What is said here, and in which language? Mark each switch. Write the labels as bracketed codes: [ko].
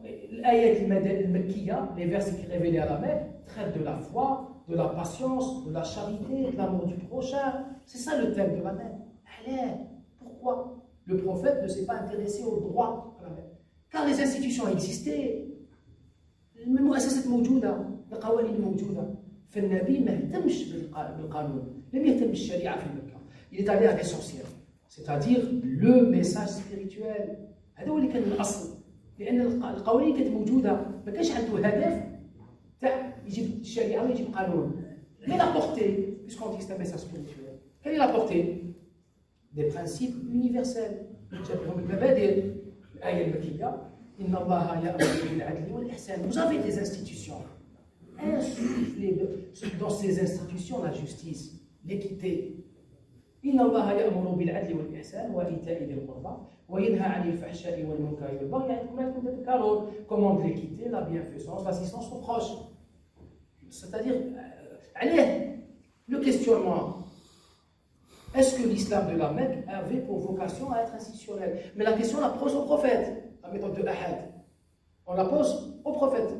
[fr] L'ayat al-Makkiya, les versets qui révélaient à la Mecque, traitent de la foi, de la patience, de la charité, de l'amour du prochain. C'est ça le thème de la Mecque. Allez, pourquoi le prophète ne s'est pas intéressé au droit à la Mecque? Car les institutions existaient. [ar] المؤسسات موجودة، القوانين موجودة، فالنبي ما اهتمش بالقانون، لم يهتم بالشريعة في مكة. [fr] Il est allé à l'essentiel, c'est-à-dire le message spirituel. [ar] هذا هو اللي كان الأصل، لأن القوانين كانت موجودة، ما كانش عنده هدف تاع يجيب الشريعة ويجيب قانون. [fr] Mais la portée, puisqu'on dit que c'est un message spirituel, quelle est la portée? Des principes universels. [ar] المبادئ الآية المكية. [fr] Vous avez des institutions. Insufflez dans ces institutions la justice, l'équité. [ar] إن الله يأمر بالعدل والإحسان وإيتاء ذي القربى وينهى عن الفحشاء والمنكر والبغي يعظكم لعلكم تذكرون. [fr] Commande l'équité, la bienfaisance, l'assistance aux proches. C'est-à-dire, allez, le questionnement. Est-ce que l'islam de la Mecque avait pour vocation à être institutionnel? Mais la question, on la pose au prophète, la méthode de Ahad. On la pose au prophète.